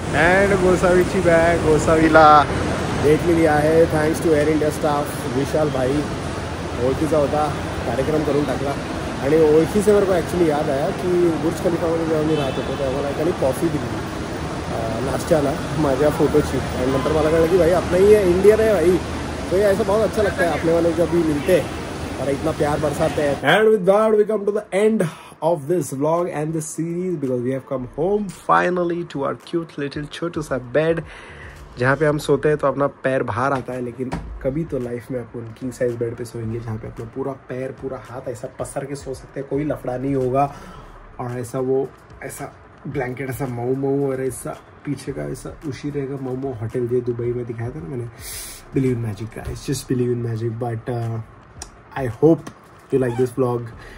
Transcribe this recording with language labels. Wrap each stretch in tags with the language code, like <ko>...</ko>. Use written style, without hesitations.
<mr>And गोसावीची bag गोसावीला भेटलेली आहे</mr> <en>Thanks to air India staff.</en> <mr>विशाल भाई ओळखीचा होता, कार्यक्रम करून टाकला. आणि ओळखीचे</mr> <hi>मेरे को ॲक्च्युली याद आया की</hi> <mr>बुर्ज खलिफामध्ये जेव्हा मी राहत होतो तेव्हा मला एकाने कॉफी दिली नाश्त्याला माझ्या फोटोची. आणि नंतर मला कळलं की</mr> <hi>भाई अपना ही इंडियन है भाई, तो ये ऐसा बहुत अच्छा लगता है अपने वाले जब भी मिलते हैं और इतना प्यार बरसाते हैं.</hi> <en>and with that we come to the end of this vlog and this series because we have come home finally to our cute little</en> <hi>छोटू सा बेड जहाँ पे हम सोते हैं तो अपना पैर बाहर आता है. लेकिन कभी तो लाइफ में अपन किंग साइज बेड पे सोएंगे जहाँ पे अपना पूरा पैर पूरा हाथ ऐसा पसर के सो सकते हैं, कोई लफड़ा नहीं होगा. और ऐसा वो ऐसा ब्लैंकेट ऐसा मऊ मऊ और ऐसा पीछे का ऐसा उसी रहेगा मऊ मऊ होटल ये दुबई में दिखाया था ना मैंने.</hi> <en>Believe in magic guys, just believe in magic. But I hope you like this vlog.</en>